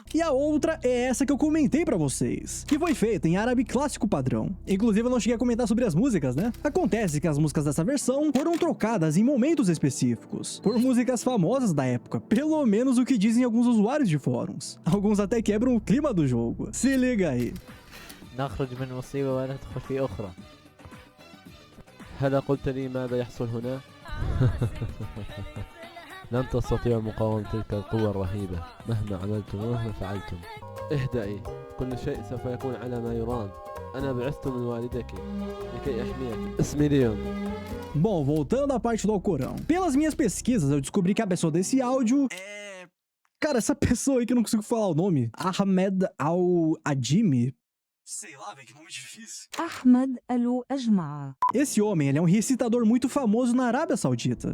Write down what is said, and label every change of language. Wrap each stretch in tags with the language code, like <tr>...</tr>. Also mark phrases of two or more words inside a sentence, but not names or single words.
<pt>E a outra é essa que eu comentei pra vocês, que foi feita em árabe clássico padrão. Inclusive eu não cheguei a comentar sobre as músicas, né? Acontece que as músicas dessa versão foram trocadas em momentos específicos, por músicas famosas da época, pelo menos o que dizem alguns usuários de fóruns. Alguns até quebram o clima do jogo. Se liga aí.</pt> <ar>نخرج من مصيبة وندخل في أخرى. هل قلت لي ماذا يحصل هنا؟ لن تستطيعوا مقاومة تلك القوة الرهيبة مهما عملتم ومهما فعلتم. اهدئي، كل شيء سوف يكون على ما يرام. أنا بعثت من والدك لكي أحميك. اسمي ليون.</ar> <pt>Bom, voltando à parte do Alcorão. Pelas minhas pesquisas, eu descobri que a pessoa desse áudio Cara, essa pessoa aí que eu não consigo falar o nome. Ahmed Al-Adimi. Sei lá, velho, que nome difícil. Ahmed Al-Ajma'a. Esse homem, ele é um recitador muito famoso na Arábia Saudita.</pt>